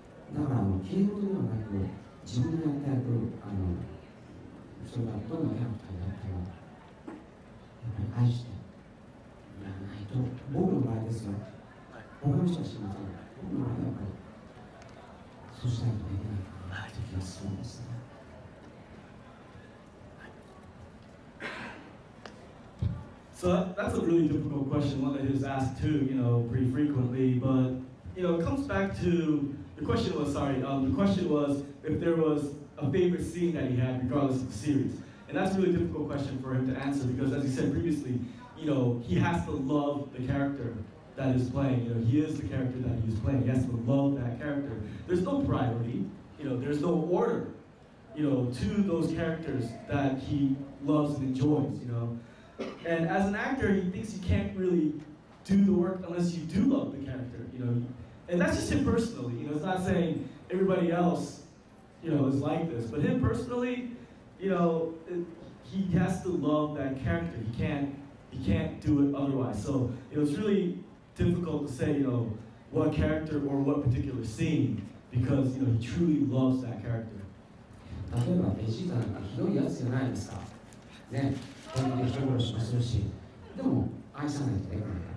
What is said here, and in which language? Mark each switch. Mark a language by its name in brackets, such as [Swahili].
[Japanese] だから綺麗事ではなく自分のやった役、それがどんなキャラクターであってもやっぱり愛してやらないと、僕の場合ですよ。他の人は知りませんが、僕の場合はやっぱりそうしないとできないかなという気がするんですね。 [English] So that's a really difficult question, one that is asked too, pretty frequently. But it comes back to the question was if there was a favorite scene that he had, regardless of the series. And that's a really difficult question for him to answer because, as he said previously, he has to love the character that he's playing. He is the character that he's playing. He has to love that character. There's no priority. There's no order. To those characters that he loves and enjoys. And as an actor, he thinks he can't really do the work unless you do love the character, And that's just him personally, It's not saying everybody else, is like this. But him personally, he has to love that character. He can't do it otherwise. So it's really difficult to say, what character or what particular scene because he truly loves that character. [Japanese] 例えばベジータなんてひどいやつじゃないですか。ね。人殺しもするし、でも愛さないといけないから。